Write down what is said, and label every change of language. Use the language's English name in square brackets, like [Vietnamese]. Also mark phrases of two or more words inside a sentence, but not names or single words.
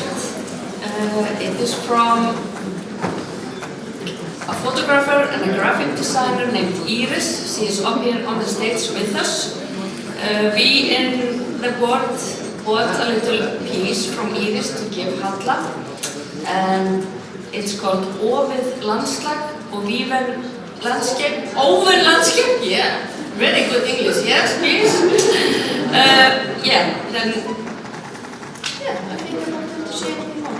[English] It is from a photographer and a graphic designer named Iris. She is up here on the stage with us. We in the board bought a little piece from Iris to give Halla, and it's called Ofið landslag og víven landscape. Oven landscape? Yeah, very good English. Yes, please. I think I don't have to say anything more.